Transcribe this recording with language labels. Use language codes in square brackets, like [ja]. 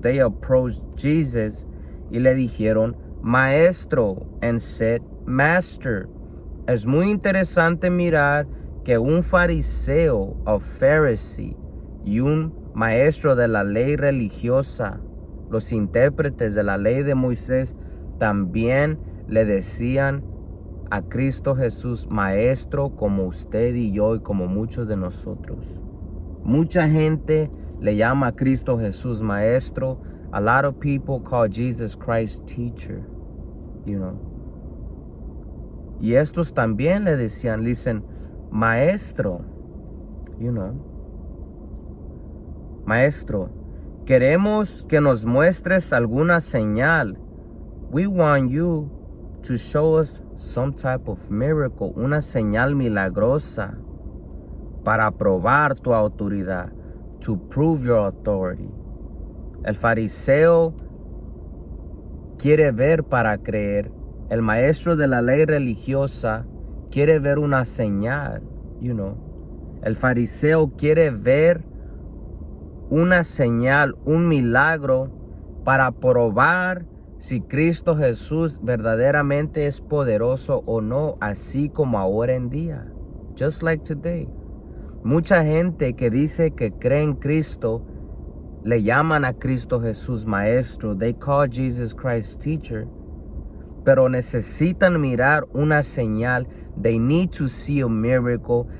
[en] They approached Jesus [es] y le dijeron, Maestro, [en] and said, Master. [es] Es muy interesante mirar que un fariseo o Pharisee y un maestro de la ley religiosa, los intérpretes de la ley de Moisés, también le decían a Cristo Jesús, Maestro, como usted y yo y como muchos de nosotros. Mucha gente le llama a Cristo Jesús Maestro. [en] A lot of people call Jesus Christ Teacher, you know. [es] Y estos también le decían, dicen, Maestro, [en] you know. [es] Maestro, queremos que nos muestres alguna señal. [en] We want you to show us some type of miracle, [es] una señal milagrosa para probar tu autoridad, [en] to prove your authority. [es] El fariseo quiere ver para creer. El maestro de la ley religiosa quiere ver una señal, [en] you know. [es] El fariseo quiere ver una señal, un milagro para probar si Cristo Jesús verdaderamente es poderoso o no, así como ahora en día. [en] Just like today. [es] Mucha gente que dice que cree en Cristo, le llaman a Cristo Jesús Maestro. [en] They call Jesus Christ Teacher. [es] Pero necesitan mirar una señal. [en] They need to see a miracle.